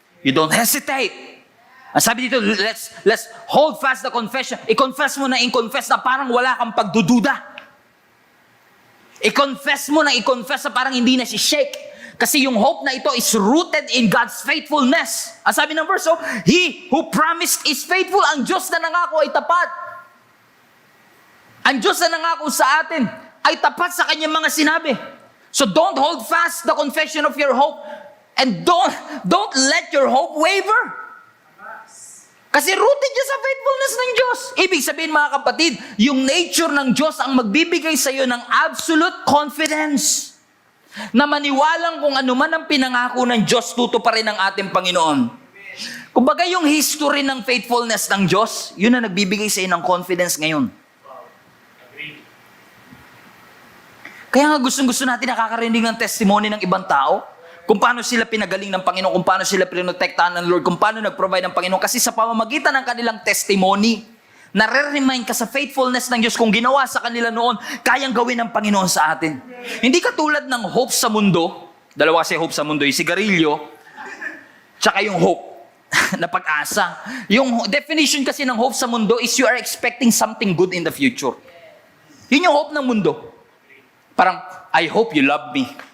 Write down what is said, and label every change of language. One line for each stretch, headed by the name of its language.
English: You don't hesitate.
Filipino: Ang sabi dito,
English: let's hold fast the confession.
Filipino: I-confess mo na parang wala kang pagdududa. I-confess mo na i-confess na parang hindi na si-shake. Kasi yung
English: hope na ito is rooted in God's faithfulness.
Filipino: Ang sabi ng
English: verse, He who promised is faithful.
Filipino: Ang Diyos na nangako ay tapat. Ang Diyos na nangako sa atin ay tapat sa kanyang mga sinabi.
English: So don't hold fast the confession of your hope, and don't let your hope waver.
Filipino: Kasi rooted siya sa faithfulness ng Diyos. Ibig sabihin mga kapatid, yung nature ng Diyos ang magbibigay sa iyo ng
English: absolute confidence
Filipino: na maniwalang kung ano man ang pinangako ng Diyos, tutuparin ng ating Panginoon. Kumbaga yung history ng faithfulness ng Diyos, yun na nagbibigay sa iyo ng confidence ngayon. Kaya nga gustong-gusto natin nakakarinig ng testimony ng ibang tao, kung paano sila pinagaling ng Panginoon, kung paano sila pinotektahan ng Lord, kung paano nag-provide ng Panginoon. Kasi sa pamamagitan ng kanilang testimony, nare-remind ka sa faithfulness ng Diyos kung ginawa sa kanila noon, kayang gawin ng Panginoon sa atin. Hindi katulad ng hope sa mundo, dalawa kasi hope sa mundo, yung sigarilyo, tsaka yung hope na pag-asa. Yung definition kasi ng
English: hope sa mundo is you are expecting something good in the future.
Filipino: Yun yung hope ng mundo. Parang,
English: I hope you love me.